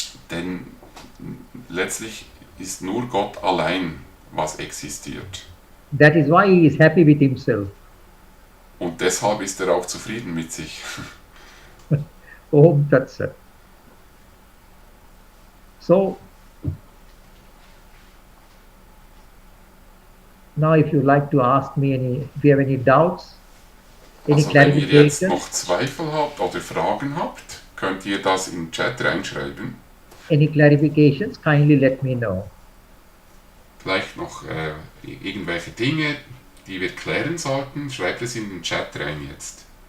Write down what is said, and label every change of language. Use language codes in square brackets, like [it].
[de] Denn letztlich ist nur Gott allein, was existiert. [en] That is why he is happy with himself. [de] Und deshalb ist er auch zufrieden mit sich. [sa] Om Tat Sat. [en] So, Now, if you like to ask me if you have any doubts, any [de] Also wenn ihr jetzt [en] clarifications, [de] noch Zweifel habt oder Fragen habt, könnt ihr das im Chat reinschreiben. [en] kindly let me know. [de] Vielleicht noch irgendwelche Dinge, die wir klären sollten, schreibt es in den Chat rein jetzt.